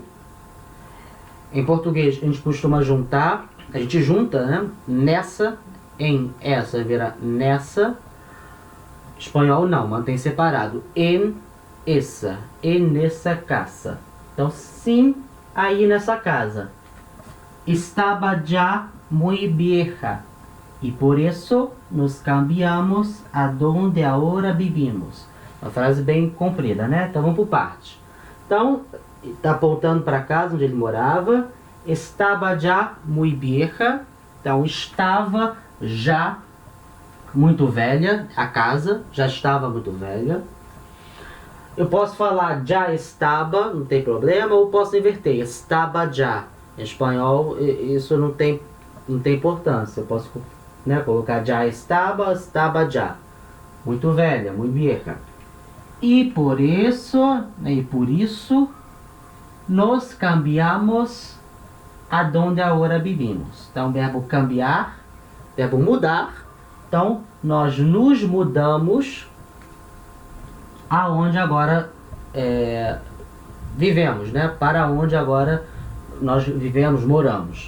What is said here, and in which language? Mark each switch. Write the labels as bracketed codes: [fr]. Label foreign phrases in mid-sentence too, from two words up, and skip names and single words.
[pt] Em português a gente costuma juntar, a gente junta, né? Nessa, em, essa vira nessa. Espanhol não, mantém separado. En essa, en nessa casa. Então, sim, aí nessa casa. [es] Estaba ya muy vieja [pt] e por isso [es] nos cambiamos a donde ahora vivimos. [pt] Uma frase bem comprida, né? Então vamos por parte. Então, está apontando para a casa onde ele morava. [es] Estaba ya muy vieja. [pt] Então, estava já muito velha. A casa já estava muito velha. Eu posso falar já estaba, não tem problema, ou posso inverter. [es] Estaba já. [pt] Em espanhol, isso não tem importância. Eu posso, né, colocar já estaba, estaba já. Muito velha, muito vieja. E por isso, [es] nos cambiamos a donde agora vivimos. [pt] Então, verbo cambiar, verbo mudar. Então, nós nos mudamos aonde agora vivemos, né? Para onde agora nós vivemos, moramos.